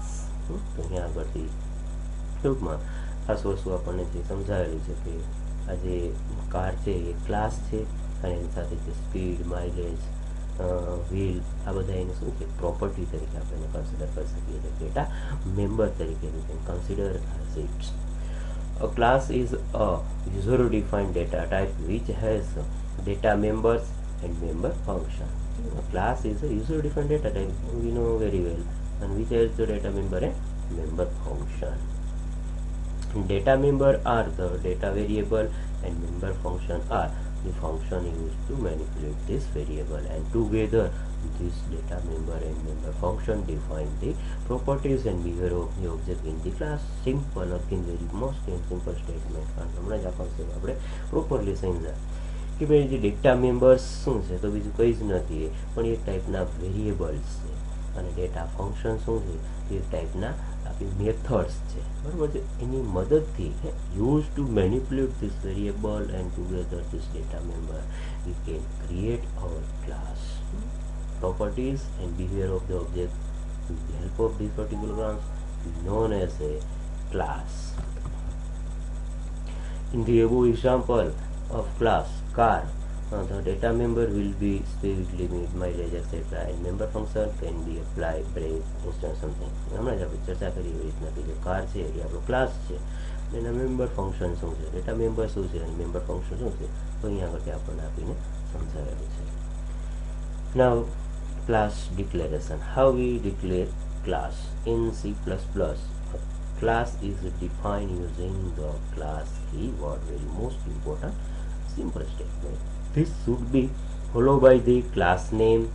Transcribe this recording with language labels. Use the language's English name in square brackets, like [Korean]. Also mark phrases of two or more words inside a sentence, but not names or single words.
[Gujarati] તો અહીંયા આગળથી ટૂંકમાં ખાસ વસ્તુ આપણને જે સમજાવેલું છે કે આ જે કાર છે એ ક્લાસ છે અને એની સાથે જે સ્પીડ, માઇલેજ, વ્હીલ આ બધા એને શું છે પ્રોપર્ટી તરીકે આપણે કન્સિડર કરી શકીએ છીએ, [English] data member [Gujarati] તરીકે [English] we can consider as it. A class is a user-defined data type which has data members and member function. A class is a user-defined data type, we know very well, and which has the data member and member function. Data member are the data variable and member function are the function used to manipulate this variable, and together this data member and member function define the properties and behavior of the object in the class. Simple, again very most simple statement. [Gujarati] કારણ હમણાં જ આ કોન્સેપ્ટ આપણે પ્રોપરલી સમજાય કે ભાઈ જે [English] data members [Gujarati] શું છે તો બીજું કંઈ જ નથી, પણ એક ટાઈપના વેરિયેબલ્સ છે, અને [English] data function [Gujarati] શું છે એ ટાઈપના આપણી મેથડ્સ છે, બરાબર છે. એની મદદથી [English] use to manipulate this variable and together this data member we can create our class. Properties and behavior of the object with the help of these particular ones is known as a class. In the above example of class car, the data member will be speed limit, mileage, etc. and member function can be applied, brake, instant something. [Gujarati] હમણાં જ આપણે ચર્ચા કરી એવી રીતના કે જે કાર છે એ આપણો ક્લાસ છે, એના [English] member function [Gujarati] શું છે, [English] data member [Gujarati] શું છે અને [English] member function [Gujarati] શું છે, તો અહીંયા આગળ આપણને આપીને સમજાવેલું છે. [English] Now class declaration. How we declare class in C++? A class is defined using the class keyword. Very most important simple statement. This should be followed by the class name.